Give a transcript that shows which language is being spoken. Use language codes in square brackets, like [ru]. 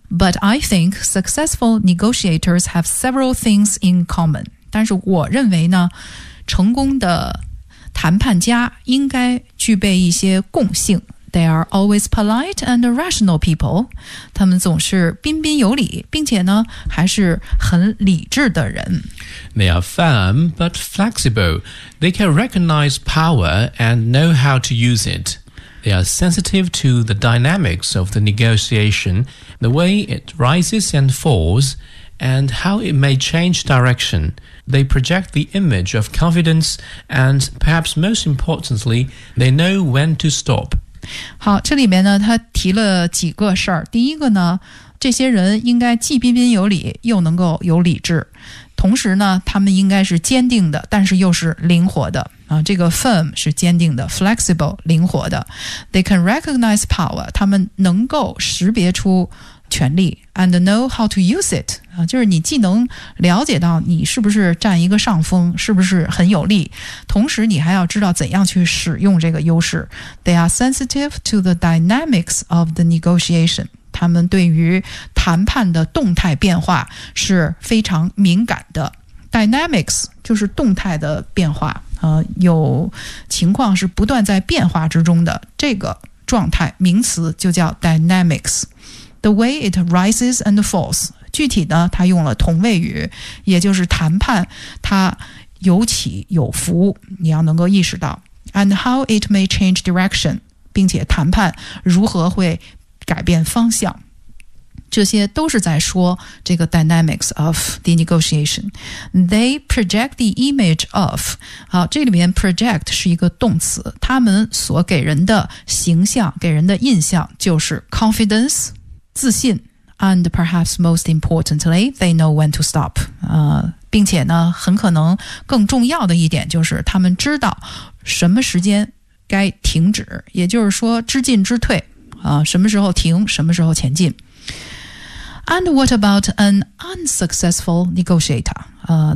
[en] But I think successful negotiators have several things in common， [zh] 但是我认为呢，成功的谈判家应该具备一些共性， [en] They are always polite and rational people. [zh] 他们总是彬彬有礼，并且呢，还是很理智的人。 [en] They are firm but flexible. They can recognize power and know how to use it. They are sensitive to the dynamics of the negotiation, the way it rises and falls, and how it may change direction. They project the image of confidence, and perhaps most importantly, they know when to stop. [zh] 好，这里面呢，他提了几个事儿。第一个呢，这些人应该既彬彬有礼，又能够有理智。同时呢，他们应该是坚定的，但是又是灵活的。啊，这个 firm 是坚定的 ，flexible 灵活的。 [en] They can recognize power， [zh] 他们能够识别出权力 [en] ，and know how to use it。 [zh] 就是你既能了解到你是不是占一个上风，是不是很有利，同时你还要知道怎样去使用这个优势。 [en] They are sensitive to the dynamics of the negotiation. [zh] 他们对于谈判的动态变化是非常敏感的。 Dynamics 就是动态的变化，有情况是不断在变化之中的，这个状态名词就叫 dynamics。 [en] The way it rises and falls， [zh] 具体呢，他用了同位语，也就是谈判，它有起有伏，你要能够意识到。 [en] And how it may change direction， [zh] 并且谈判如何会改变方向，这些都是在说这个 dynamics of the negotiation。 [en] They project the image of， [zh] 好，这里面 project 是一个动词，他们所给人的形象，给人的印象就是 confidence。自信 [en] ，and perhaps most importantly, they know when to stop. [zh] 并且呢，很可能更重要的一点就是他们知道什么时间该停止，也就是说知进知退啊，什么时候停，什么时候前进。 [en] And what about an unsuccessful negotiator?